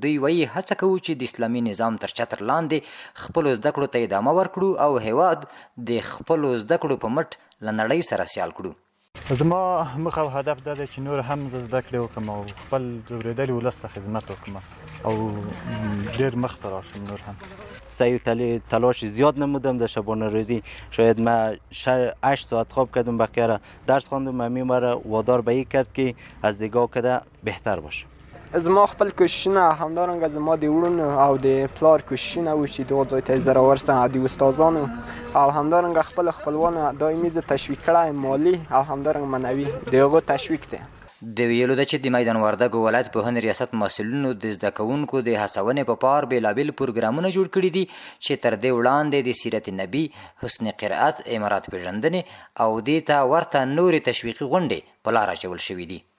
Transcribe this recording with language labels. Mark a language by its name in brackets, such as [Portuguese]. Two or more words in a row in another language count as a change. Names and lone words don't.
[Pashto] دوی وایي هڅه کوو چې د اسلامي نظام تر چتر لاندې خپلو زده کړو ته ادامه ورکړو او هیواد د خپلو زده کړو په مټ له نړۍ سره سیال کړو. زما موخه او هدف دا دی چې نور هم زده کړې وکړم او خپل ځورېدلي ولس ته خدمت وکړم او ډېر مخته راشم. نور هم [Persian] سعی تلاش زیاد نمودم در شبانه روزی. شاید من 8 ساعت خواب کردم، بقیه را درس خواندم. امی مرا وادار به این کرد که از دیگاه کده بهتر باشه. [Pashto] زما خپل کوششونه همدارنګه زما د وړونو او د پلار کوششونه و چې دغه ځای ته زه راورسم او د استادانو او همدارنګه خپل خپلوانو دایمي زه تشویق کړی مالي او همدارنګه معنوي د هغو تشویق دی. د ویلو ده چې د میدان وردګ ولایت پوهنې ریاست مسؤلینو د زده کوونکو د هڅونې په پار بېلابېل پروګرامونه جوړ کړي دي چې تر دې وړاندې د سیرت نبي، حسن قرائت، امارات پېژندنې او دې ته ورته نورې تشویقي غونډې په لاره اچول شوي دي.